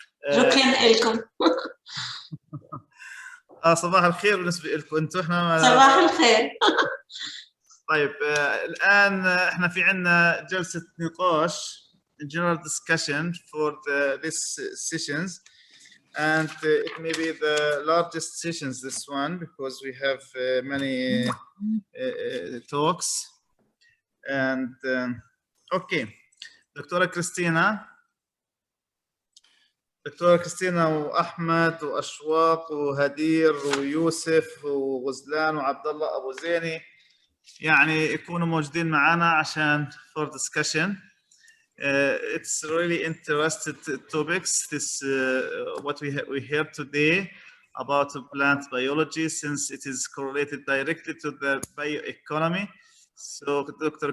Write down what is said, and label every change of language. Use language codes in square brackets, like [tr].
[ar] شكرا لكم. صباح الخير بالنسبه لكم انتم. احنا صباح الخير. طيب الان احنا في عندنا جلسه نقاش [en] general discussion for this sessions, And it may be the largest sessions, this one, because we have many talks. And okay, Dr. [ar] Christina وأحمد وأشواق وهدير ويوسف وغزلان وعبد الله أبو زيني يعني يكونوا موجودين معنا عشان [en] for discussion. It's really interesting topics. This what we heard today about plant biology, since it is correlated directly to the bioeconomy. So Dr.